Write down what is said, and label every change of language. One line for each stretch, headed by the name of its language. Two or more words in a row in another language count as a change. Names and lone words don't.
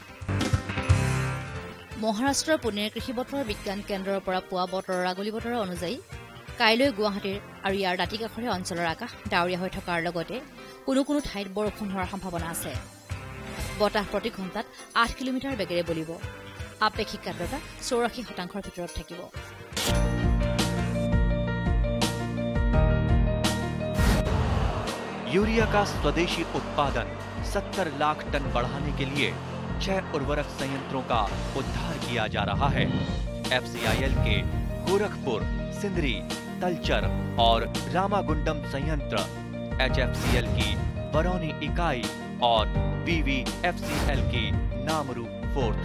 Assamese: মহাৰাষ্ট্ৰৰ পুনেৰ কৃষি বতৰ বিজ্ঞান কেন্দ্ৰৰ পৰা পোৱা বতৰৰ আগলি বতৰ অনুযায়ী কাইলৈ গুৱাহাটীৰ আৰু ইয়াৰ দাঁতিকাষৰীয়া অঞ্চলৰ আকাশ ডাৱৰীয়া হৈ থকাৰ লগতে কোনো কোনো ঠাইত বৰষুণ হোৱাৰ সম্ভাৱনা আছে বতাহ প্ৰতি ঘণ্টাত ৮ কিলোমিটাৰ বেগেৰে বলিব আপেক্ষিক আৰ্দ্ৰতা ৮৪% ভিতৰত থাকিব
Hindi: यूरिया का स्वदेशी उत्पादन 70 लाख टन बढ़ाने के लिए 6 उर्वरक संयंत्रों का उद्धार किया जा रहा है। FCIL के गोरखपुर, सिंदरी, तलचर और रामागुंडम संयंत्र, HFCL की बरौनी इकाई और BVFCL की नामरू फोर्थ।